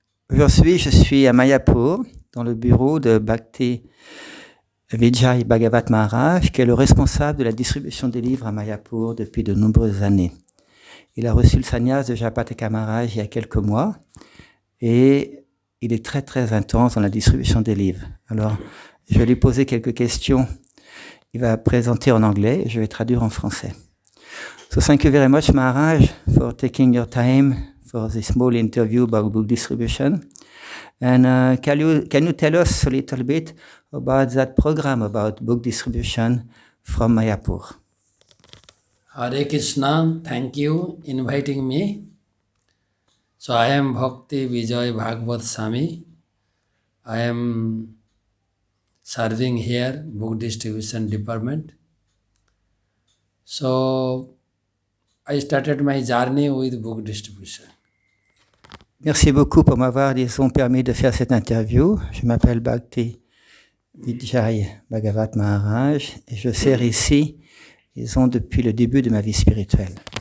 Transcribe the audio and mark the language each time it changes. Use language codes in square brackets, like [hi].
[fr] Aujourd'hui, je suis à Mayapur, dans le bureau de Bhakti Vijay Bhagavat Maharaj, qui est le responsable de la distribution des livres à Mayapur depuis de nombreuses années. Il a reçu le sannyas de Japataka Maharaj il y a quelques mois et il est très très intense dans la distribution des livres. Alors, je vais lui poser quelques questions. Il va présenter en anglais et je vais traduire en français. [en] So thank you very much, Maharaj, for taking your time for this small interview about book distribution. And can you tell us a little bit about that program about book distribution from Mayapur? Hare Krishna, thank you inviting me. So I am Bhakti Vijay Bhagavat Swami. I am serving here, book distribution department. So I started my journey with book distribution. [fr] Merci beaucoup pour m'avoir, permis de faire cette interview. Je m'appelle Bhakti Vijay Bhagavat Maharaj et je sers ici, depuis le début de ma vie spirituelle.